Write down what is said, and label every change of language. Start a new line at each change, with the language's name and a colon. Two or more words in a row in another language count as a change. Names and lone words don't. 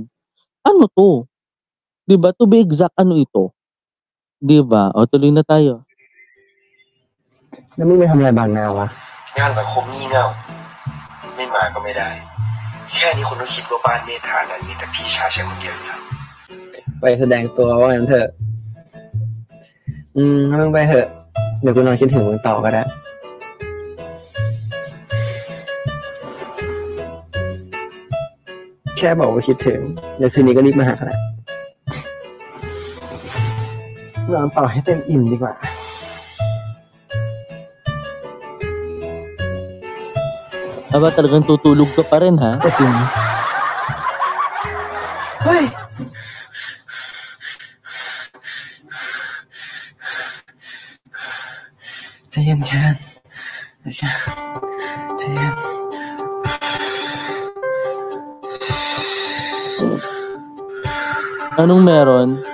Filipino: Ano to? Di ba?
English: To be exact,
Filipino: ano ito? Di ba? O, tuloy na tayo.
Thai: แล้วมึงไปทำอะไรบางนาวะ งานสังคมงี่เง่าไม่มาก็ไม่ได้ แค่นี้คุณก็คิดว่าบ้านเมธานั้นมีแต่พี่ชายฉันคนเดียวอยู่แล้ว ไปแสดงตัวว่างั้นเถอะงั้นมึงไปเถอะเดี๋ยวกูนอนคิดถึงมึงต่อก็ได้แค่บอกว่าคิดถึงเดี๋ยวคืนนี้ก็รีบมาหาแหละ นอนต่อให้เต็มอิ่มดีกว่า
Filipino: Aba, talagang tutulog ka pa rin, ha?
Thai: เฮ้ยใจเย็นแคนใจเย็น
Filipino: Anong meron?